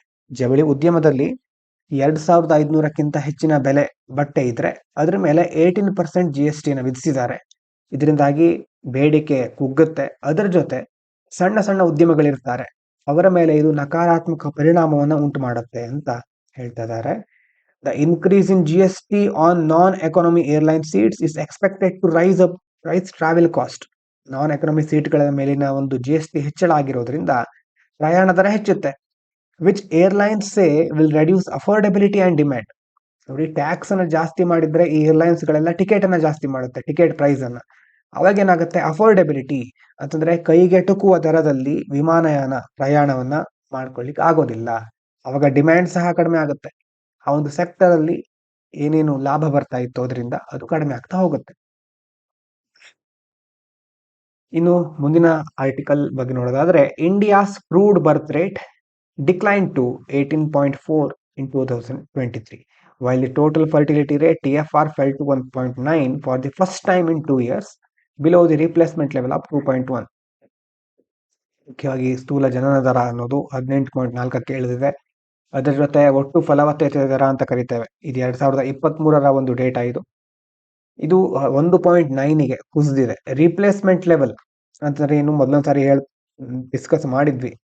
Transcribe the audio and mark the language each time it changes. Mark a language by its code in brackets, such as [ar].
[kn] ಜವಳಿ ಉದ್ಯಮದಲ್ಲಿ 2500ಕ್ಕಿಂತ ಹೆಚ್ಚಿನ ಬೆಲೆ ಬಟ್ಟೆ ಇದ್ರೆ ಅದ್ರ ಮೇಲೆ 18% GST ವಿಧಿಸಿದ್ದಾರೆ. ಇದರಿಂದಾಗಿ ಬೇಡಿಕೆ ಕುಗ್ಗುತ್ತೆ. ಅದರ ಜೊತೆ ಸಣ್ಣ ಸಣ್ಣ ಉದ್ಯಮಗಳಿರ್ತಾರೆ, ಅವರ ಮೇಲೆ ಇದು ನಕಾರಾತ್ಮಕ ಪರಿಣಾಮವನ್ನು ಉಂಟು ಮಾಡುತ್ತೆ ಅಂತ ಹೇಳ್ತಾ ಇದ್ದಾರೆ. [en] The increase in GST on non-economy airline seats is expected to rise travel cost. [kn] Non economy ಸೀಟ್ಗಳ ಮೇಲಿನ ಒಂದು GST ಹೆಚ್ಚಳ ಆಗಿರೋದ್ರಿಂದ ಪ್ರಯಾಣ ದರ ಹೆಚ್ಚುತ್ತೆ. [en] Which airlines say will reduce affordability and demand. [kn] ನೋಡಿ, ಟ್ಯಾಕ್ಸ್ ಅನ್ನು ಜಾಸ್ತಿ ಮಾಡಿದ್ರೆ ಈ ಏರ್ಲೈನ್ಸ್ ಗಳೆಲ್ಲ ಟಿಕೆಟ್ ಅನ್ನ ಜಾಸ್ತಿ ಮಾಡುತ್ತೆ, ಟಿಕೆಟ್ ಪ್ರೈಸ್ ಅನ್ನ. ಅವಾಗ ಏನಾಗುತ್ತೆ, ಅಫೋರ್ಡೆಬಿಲಿಟಿ ಅಂತಂದ್ರೆ ಕೈಗೆಟುಕುವ ದರದಲ್ಲಿ ವಿಮಾನಯಾನ ಪ್ರಯಾಣವನ್ನ ಮಾಡ್ಕೊಳ್ಳಿಕ್ಕೆ ಆಗೋದಿಲ್ಲ. ಅವಾಗ ಡಿಮ್ಯಾಂಡ್ ಸಹ ಕಡಿಮೆ ಆಗುತ್ತೆ. ಆ ಒಂದು ಸೆಕ್ಟರ್ ಅಲ್ಲಿ ಏನೇನು ಲಾಭ ಬರ್ತಾ ಇತ್ತು ಅದರಿಂದ ಅದು ಕಡಿಮೆ ಆಗ್ತಾ ಹೋಗುತ್ತೆ. ಇನ್ನು ಮುಂದಿನ ಆರ್ಟಿಕಲ್ ಬಗ್ಗೆ ನೋಡೋದಾದ್ರೆ, [en] India's crude birth rate decline to 18.4 in 2023, while the total fertility rate TFR fell to 1.9 for the first time in 2 years, below the replacement level of 2.1. [kn] ಮುಖ್ಯವಾಗಿ ಸ್ಥೂಲ ಜನನ ದರ ಅನ್ನೋದು 18.4ಕ್ಕೆ ಇಳಿದಿದೆ. ಅದರ ಜೊತೆ ಒಟ್ಟು ಫಲವತ್ತತೆ ದರ ಅಂತ ಕರಿತೇವೆ, ಇದು 2023ರ ಒಂದು ಡೇಟಾ. ಇದು 1.9ಗೆ ಕುಸಿದಿದೆ. ರೀಪ್ಲೇಸ್ಮೆಂಟ್ ಲೆವೆಲ್ ಅಂತಂದ್ರೆ ಏನು, ಮೊದಲೊಂದು ಸಾರಿ ಡಿಸ್ಕಸ್ ಮಾಡಿದ್ವಿ.